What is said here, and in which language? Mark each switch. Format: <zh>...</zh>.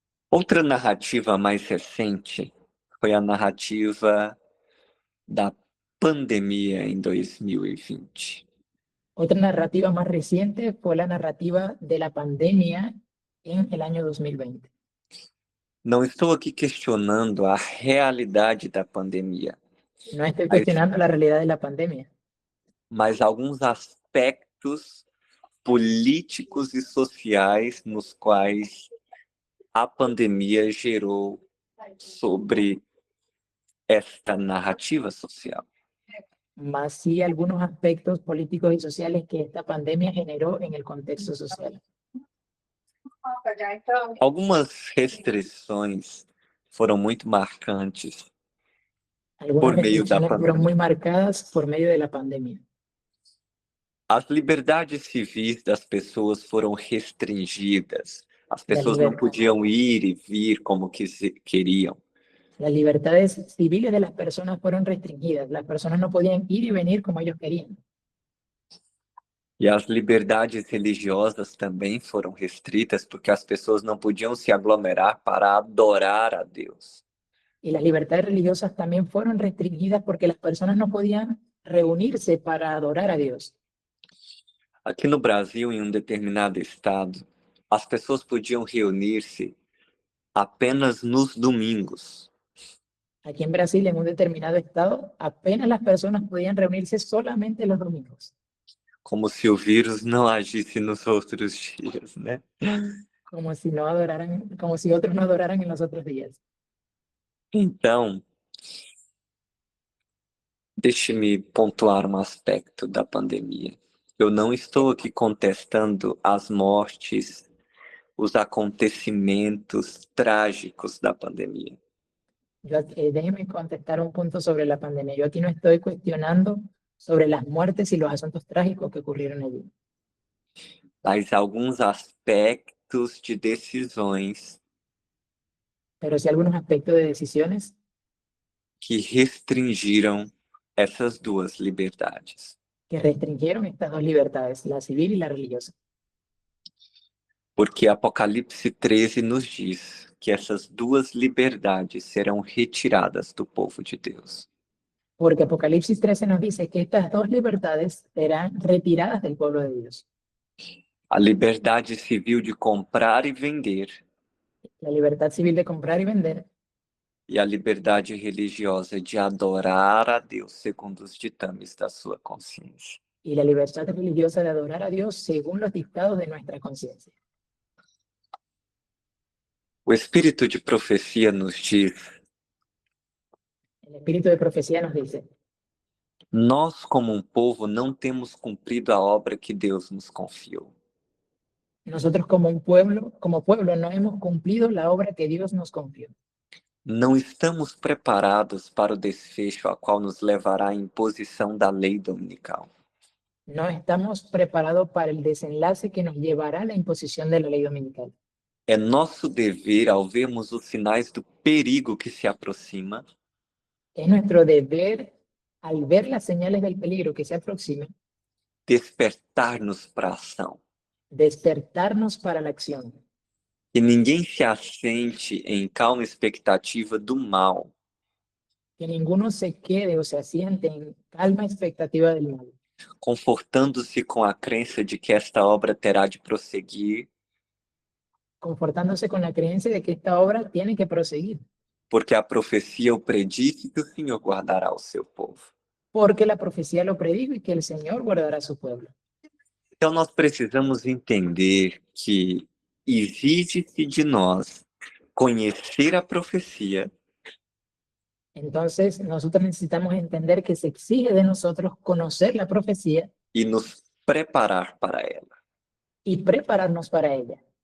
<pt>Outra narrativa mais recente foi a narrativa da pandemia em 2020.</pt> <es>Otra narrativa más reciente fue la narrativa de la pandemia en el año 2020.</es> <pt>Não estou aqui questionando a realidade da pandemia,</pt> <es>No estoy cuestionando la realidad de la pandemia,</es> <pt>mas alguns aspectos políticos e sociais nos quais a pandemia gerou sobre esta narrativa social.</pt> <es>más sí algunos aspectos políticos y sociales que esta pandemia generó en el contexto social.</es> <pt>Algumas restrições foram muito marcantes</pt> <es>Algunas</es> <pt>por meio da</pt> <es>restricciones fueron muy</es> <pt>pandemia.</pt> <es>marcadas por medio de la pandemia.</es> <pt>As liberdades civis das pessoas foram restringidas. As pessoas não podiam ir e vir como queriam.</pt> <es>Las libertades civiles de las personas fueron restringidas. Las personas no podían ir y venir como ellos querían.</es> <pt>E as liberdades religiosas também foram restritas porque as pessoas não podiam se aglomerar para adorar a Deus.</pt> <es>Y las libertades religiosas también fueron restringidas porque las personas no podían reunirse para adorar a Dios.</es> <pt>Aqui no Brasil, em um determinado estado, as pessoas podiam reunir-se apenas nos domingos.</pt> <es>Aquí en Brasil, en un determinado estado, apenas las personas podían reunirse solamente los domingos.</es> <pt>Como se o vírus não agisse nos outros dias, né?</pt> <es>Como si otros no adoraran en los otros días.</es> <pt>Então, deixe-me pontuar um aspecto da pandemia. Eu não estou aqui contestando as mortes, os acontecimentos trágicos da pandemia.</pt> <es>Déjeme contestar un punto sobre la pandemia. Yo aquí no estoy cuestionando sobre las muertes y los asuntos trágicos que ocurrieron allí.</es> <pt>Mas alguns aspectos de decisões</pt> <es>Pero sí algunos aspectos de decisiones</es> <pt>que restringiram essas duas liberdades.</pt> <es>que restringieron estas dos libertades, la civil y la religiosa.</es> <pt>Porque Apocalipse 13 nos diz que essas duas liberdades serão retiradas do povo de Deus.</pt> <es>Porque Apocalipsis 13 nos dice que estas dos libertades serán retiradas del pueblo de Dios.</es> <pt>A liberdade civil de comprar e vender</pt> <es>La libertad civil de comprar y vender</es> <pt>e a liberdade religiosa de adorar a Deus segundo os ditames da sua consciência.</pt> <es>y la libertad religiosa de adorar a Dios según los dictados de nuestra conciencia.</es> <pt>O espírito de profecia nos diz:</pt> <es>El espíritu de profecía nos dice:</es> <pt>nós, como um povo, não temos cumprido a obra que Deus nos confiou.</pt> <es>nosotros como pueblo no hemos cumplido la obra que Dios nos confió.</es> <pt>Não estamos preparados para o desfecho a qual nos levará a imposição da lei dominical.</pt> <es>No estamos preparados para el desenlace que nos llevará a la imposición de la ley dominical.</es> <pt>É nosso dever, ao vermos os sinais do perigo que se aproxima,</pt> <es>Es nuestro deber, al ver las señales del peligro que se aproximan,</es> <pt>despertar-nos para a ação.</pt> <es>despertarnos para la acción.</es> <pt>Que ninguém se assente em calma expectativa do mal,</pt> <es>que ninguno se quede o se asiente en calma expectativa del mal,</es> <pt>confortando-se com a crença de que esta obra terá de prosseguir,</pt> <es>confortándose con la creencia de que esta obra tiene que proseguir,</es> <pt>porque a profecia o predisse que o Senhor guardará o seu povo.</pt> <es>porque la profecía lo predijo y que el Señor guardará a su pueblo.</es> <pt>Então, nós precisamos entender que exige-se de nós conhecer a profecia</pt> <es>Entonces, nosotros necesitamos entender que se exige de nosotros conocer la profecía</es> <pt>e nos preparar para ela.</pt> <es>y prepararnos para ella.</es>